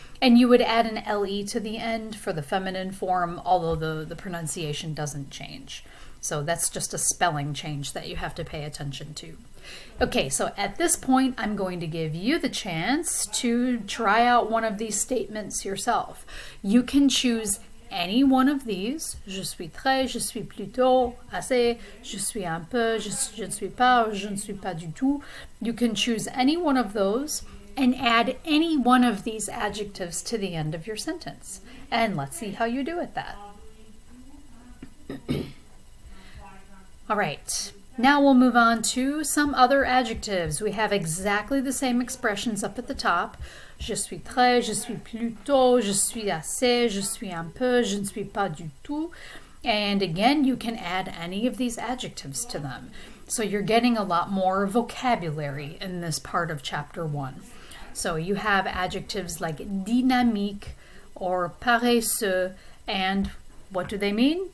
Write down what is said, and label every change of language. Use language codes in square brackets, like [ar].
[en] And you would add an LE to the end for the feminine form, although the pronunciation doesn't change. So that's just a spelling change that you have to pay attention to. Okay, so at this point, I'm going to give you the chance to try out one of these statements yourself. You can choose any one of these. [fr] Je suis très, je suis plutôt, assez, je suis un peu, je ne suis pas, ou je ne suis pas du tout. [en] You can choose any one of those and add any one of these adjectives to the end of your sentence. And let's see how you do at that. All right. Now we'll move on to some other adjectives. We have exactly the same expressions up at the top. [fr] Je suis très, je suis plutôt, je suis assez, je suis un peu, je ne suis pas du tout. [en] And again, you can add any of these adjectives to them. So you're getting a lot more vocabulary in this part of chapter 1. So you have adjectives like dynamique or paresseux, and what do they mean?